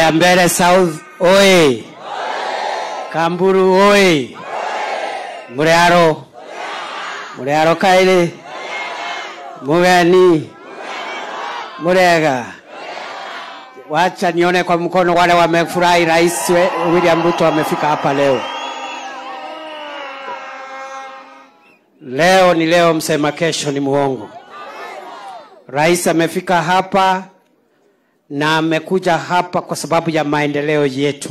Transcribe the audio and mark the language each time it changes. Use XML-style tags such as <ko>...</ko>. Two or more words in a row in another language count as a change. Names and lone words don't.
<sw>Mbeere South oye! Kamburu oye! Murearo kaile Mugeni Murega. Wacha nione kwa mkono wale wamefurahi Rais William Ruto amefika hapa leo. Leo ni leo, msema kesho ni muongo. Rais amefika hapa na amekuja hapa kwa sababu ya maendeleo yetu.</sw>